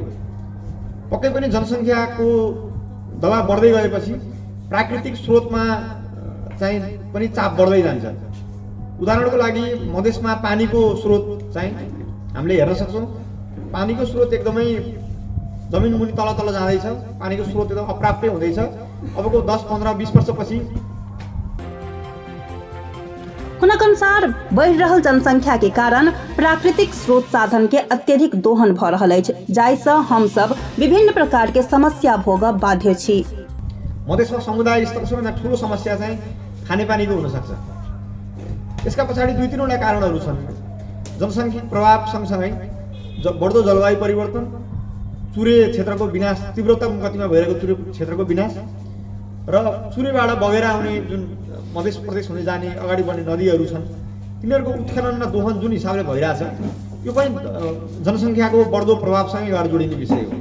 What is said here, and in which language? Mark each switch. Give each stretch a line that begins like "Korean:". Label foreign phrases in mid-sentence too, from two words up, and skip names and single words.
Nepali: पक्कै पनि जनसङ्ख्याको दबाव बढ्दै गएपछि प्राकृतिक स्रोतमा चाहिँ पनि चाप बढ्दै जान्छ। उदाहरणको लागि मधेसमा पानीको स्रोत चाहिँ हामीले हेर्न सक्छौँ। पानीको स्रोत एकदमै जमिन मुनि तल तल जाँदैछ। पानीको स्रोत एकदम अप्राप्य हुँदैछ। अबको 10, 15, 20 वर्षपछि
Maithili: हुनक अनुसार बढ़ रहल जनसंख्या के कारण प्राकृतिक स्रोत साधन के अत्यधिक दोहन भ रहल अछि, जाहिसँ हम सब विभिन्न प्रकार के समस्या भोग बाध्य छी।
Nepali: मधेसमा समुदाय स्तरको सबैभन्दा ठुलो समस्या चाहिँ खानेपानीको हुन सक्छ। यसका पछाडि 2-3 वटा कारणहरू छन्। जनसङ्ख्या प्रभाव सँगसँगै बढ्दो जलवायु परिवर्तन, चुरे क्षेत्रको विनाश, तीव्रतम गतिमा भइरहेको चुरे क्षेत्रको विनाश र चुरेबाट बगेर आउने जुन मधेस प्रदेश हुने जाने अगाडि बढ्ने नदीहरू छन् तिनीहरूको उत्खनन र दोहन जुन हिसाबले भइरहेछ यो पनि जनसङ्ख्याको बढ्दो प्रभावसँगै गएर जोडिने विषय हो।